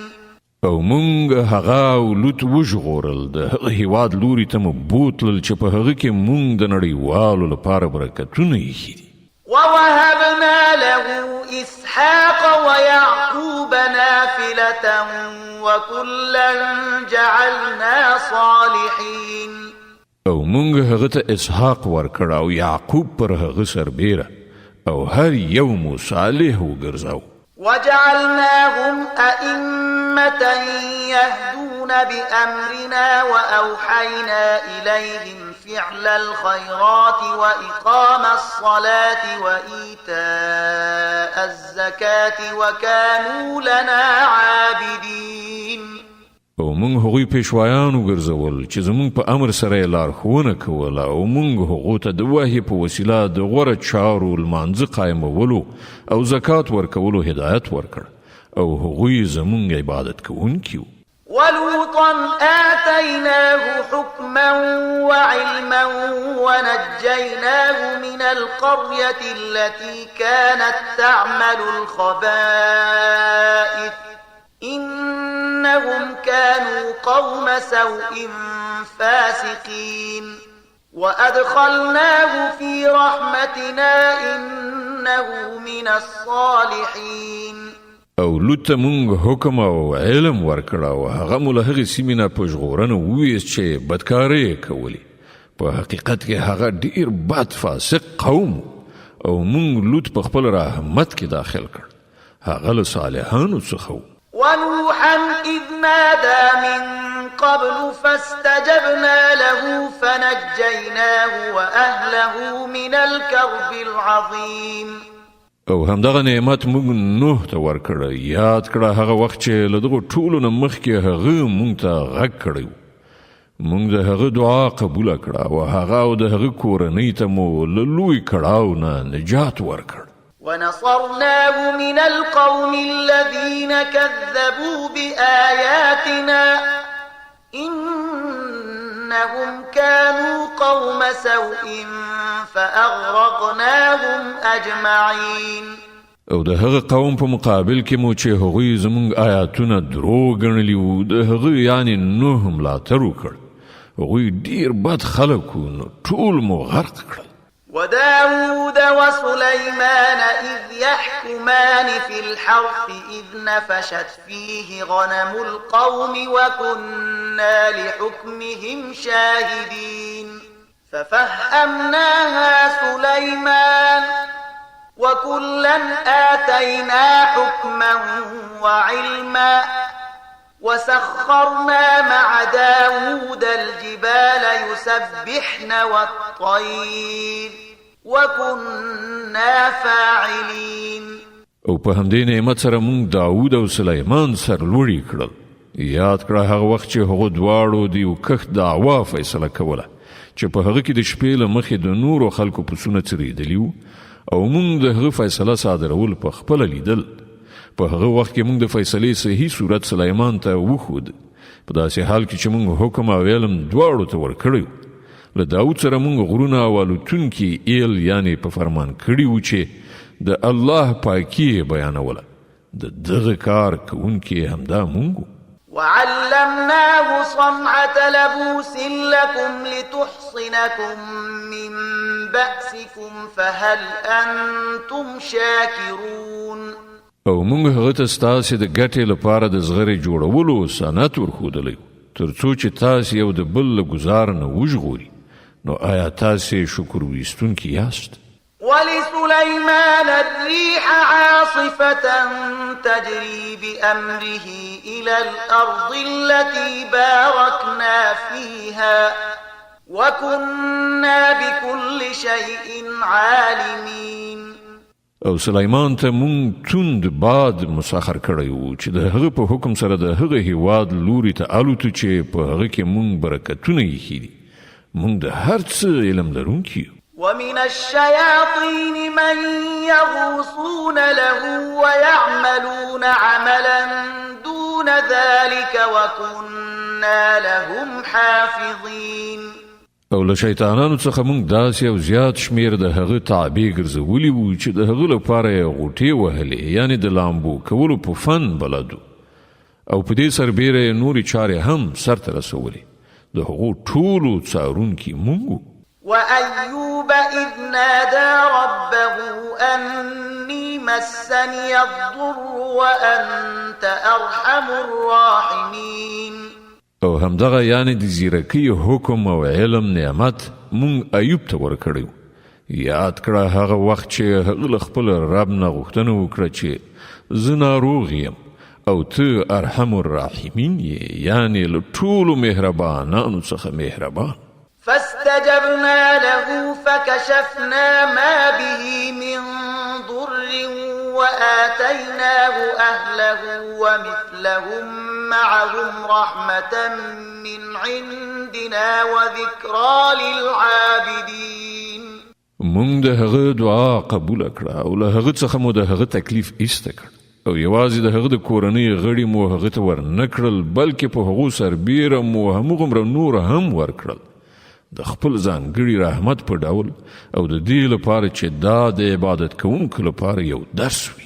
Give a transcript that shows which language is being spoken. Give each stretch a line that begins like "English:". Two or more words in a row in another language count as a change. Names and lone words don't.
Pashto: او مونږ هغه او لوط وژغورل د هغه هیواد لوري ته مو بوتلل چې په هغه کې مونږ د نړیوالو لپاره برکتونه ایښي دي.
Arabic: ووهبنا له إسحاق ويعقوب نافلة وكلا جعلنا صالحين.
Pashto: او مونږ هغه ته اسحاق ورکړ او یعقوب پر هغه سربیره او هر یو مو صالح وګرځاو.
Arabic: وجعلناهم أئمة يهدون بأمرنا وأوحينا إليهم فعل الخيرات وإقام الصلاة وإيتاء الزكاة وكانوا لنا عابدين.
Pashto: او مونږ هغوی پیشوایان وګرځول چې زمونږ په امر سره یې لارښوونه کوله او مونږ هغو ته د وحي په وسیله د غوره چارو لمانځه قایمولو او زکات ورکولو هدایت ورکړ او هغوی زمونږ عبادت کوونکي وو.
Arabic: ولوطا آتيناه حكما وعلما ونجيناه من القرية التي كانت تعمل الخبائث إنهم كانوا قوم سوء فاسقين. وأدخلناه في رحمتنا إنه من الصالحين.
Pashto: او لوط ته مونږ حکم او علم ورکړ او هغه مو له هغې سیمې نه په ژغورنه وویست چې بدکارۍ یې کولې. په حقیقت کې هغه ډیر بد فاسق قوم او مونږ لوط په خپل رحمت کې داخل کړ. هغه له صالحانو څخه و.
Arabic: ونوحا إذ نادى من قبل فاستجبنا له فنجيناه وأهله من الكرب العظيم.
Pashto: او همدغه نعمت مونږ نوح ته ورکړه. یاد کړه هغه وخت چې له دغو ټولو نه مخکې هغه مونږ ته غږ کړی و. مونږ د هغه دعا قبوله کړه او هغه او د هغه کورنۍ ته مو له لوی کړاو نه نجات ورکړ.
Arabic: ونصرناه من القوم الذين كذبوا بآياتنا إنهم كانوا قوم سوء فأغرقناهم أجمعين.
Pashto: او د هغه قوم په مقابل کې مو چې هغوی زمونږ آیاتونه درو ګڼلي وو د هغه یعنې نوح ملاتړ وکړ. هغوی ډیر بد خلک وو نو ټول مو غرق کړل.
Arabic: وداود وسليمان إذ يحكمان في الحرث إذ نفشت فيه غنم القوم وكنا لحكمهم شاهدين. ففهمناها سليمان وكلا آتينا حكما وعلما وسخرنا مع داود الجبال يسبحن والطير وكنا فاعلين.
Pashto: او په همدې نعمت سره مونږ داود او سلیمان سرلوړي کړل. یاد کړه هغه وخت چې هغو دواړو د یو کښت دعوا فیصله کوله چې په هغه کې د شپې له مخې د نورو خلکو پسونه څرېدلي وو او مونږ د هغه فیصله صادرول په خپله لیدل. په هغه وخت کې مونږ د فیصلې صحیح صورت سلیمان ته وښود په داسې حال کې چې مونږ حکم او علم دواړو ته ورکړی. له داود سره مونږ غرونه او الوتونکي ایل یعنې په فرمان کړي وو چې د الله پاکي یې بیانوله. د دغه کار کوونکي همدا مونږ.
Arabic: وعلمناه صنعة لبوس لكم لتحصنكم من بأسكم فهل أنتم شاكرون.
Pashto: او مونږ هغه ته ستاسې د ګټې لپاره د زغرې جوړولو صنعت ورښودلی تر څو چې تاسې یو د بل له ګزار نه وژغوري. نو آیا تاسې شکر ویستونکي یاست؟
Arabic: ولسليمان الريح عاصفة تجري بأمره إلى الأرض التي باركنا فيها وكنا بكل شيء عالمين.
Pashto: او سلیمان ته مونږ توند باد مسخر کړی وو چې د هغه په حکم سره د هغه هیواد لوري ته الوتو چې په هغه کې مونږ برکتونه ایښي دي. مونږ د هر څه علم لرونکي یو.
Arabic: ومن الشياطين من يغوصون له ويعملون عملا دون ذلك وكنا لهم حافظين.
Pashto: او له شیطانانو څخه مونږ داسې یو زیات شمیر د هغه تابع ګرځولي وو چې د هغه لپاره یې غوټې وهلې، یعنی د لامبو کولو په فن بلدو، او په دې سربیره یې نورې چارې هم سرته رسولې. د هغو ټولو څارونکي مونږ.
Arabic: وأيوب إذ نادى ربه أني مسني الضر وأنت أرحم الراحمين.
Pashto: او همدغه یعنی د زیرکی حکم او علم نعمت مونږ ایوب ته ورکړو. یاد کړه هغه وخت چې هغه خپل رب نه غوښتنه وکړه چې زه ناروغ یم او ته
Arabic: ارحم الراحمین
Pashto: یې، یعنی له ټولو مهربانانو څخه مهربان.
Arabic: فاستجبنا له فكشفنا ما به من ضر وآتيناه أهله ومثلهم معهم رحمة من عندنا وذكرى للعابدين.
Pashto: مونږ د هغه دعا قبول کړه او له هغه څخه مو د هغه تکلیف ایسته کړ، او یوازې د هغه د کورنۍ غړي مو هغه ته ورنکړل، بلکې په هغو سربیره مو همغومره نور هم ورکړل د خپل ځانګړي رحمت په ډول، او د دې لپاره چې دا د عبادت کوونکو لپاره یو درس وي.